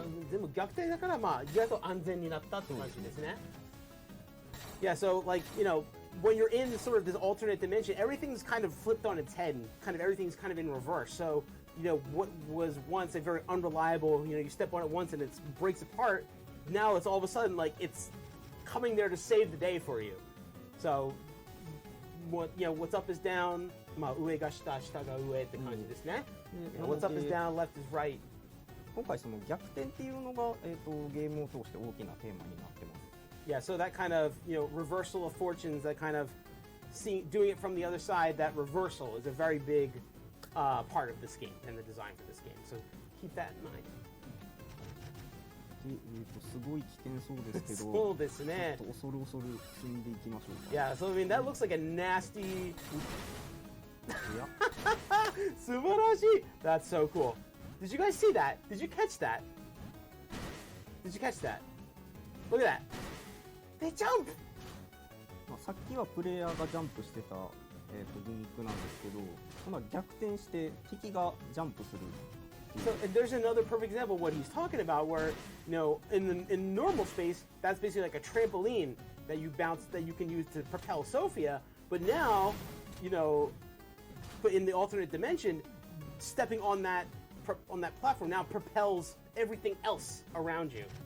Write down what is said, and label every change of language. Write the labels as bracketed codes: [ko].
[ja] 全部逆転だからまあ意外と安全になったって感じですね。 [en] Yeah, so like when you're in sort of this alternate dimension, everything's kind of flipped on its head, and kind of everything's kind of in reverse. So what was once a very unreliable, you step on it once and it breaks apart. Now it's all of a sudden like it's coming there to save the day for you. So, what's up is down. [ja] まあ上が下、下が上って感じですね。 [en] What's up is down, left is right. [ja] 今回その逆転っていうのがゲームを通して大きなテーマになってます。 [en] Yeah, so that kind of reversal of fortunes, that kind of doing it from the other side, that reversal is a very big part of this game and the design for this game. So keep that in mind. [ja] すごい危険そうですけど、そうですね。ちょっと恐る恐る進んでいきましょうか。 [en] Yeah, so I mean that looks like a nasty. [ja] 素晴らしい。 [en] That's so cool. Did you guys see that? Did you catch that? Did you catch that? Look at that. They jump. [ja] さっきはプレイヤーがジャンプしてたギミックなんですけど、今度は逆転して敵がジャンプする。 [en] So there's another perfect example of what he's talking about, where in normal space, that's basically like a trampoline that you bounce that you can use to propel Sophia. But now, but in the alternate dimension, stepping on that platform now propels everything else around you.